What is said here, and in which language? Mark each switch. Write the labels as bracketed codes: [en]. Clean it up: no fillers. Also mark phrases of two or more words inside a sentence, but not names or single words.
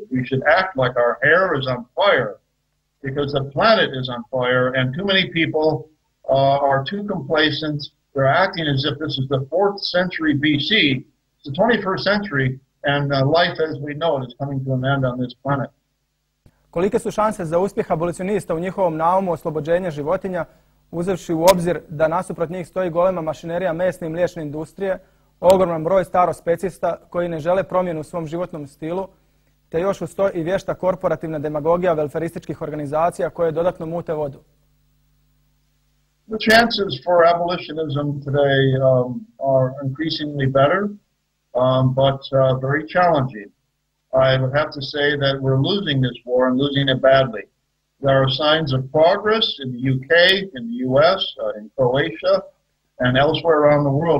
[en] We should act like our hair is on fire because the planet is on fire, and too many people are too complacent. They're acting as if this is the 4th century BC. It's the 21st century, and life as we know it is coming to an end on this planet. [hr] Kolike su šanse za uspjeh abolicionista u njihovom naumu oslobođenja životinja, uzevši u obzir da nasuprot njih stoji golema mašinerija mesne i mliječne industrije, ogroman broj starospecista koji ne žele promjenu u svom životnom stilu, te još uz to i vješta korporativna demagogija welfarističkih organizacija koje dodatno mute vodu? [en] The chances for abolitionism today are increasingly better, but very challenging. I would have to say that we're losing this war and losing it badly. There are signs of progress in the UK, in the US, in Croatia, and elsewhere around the world.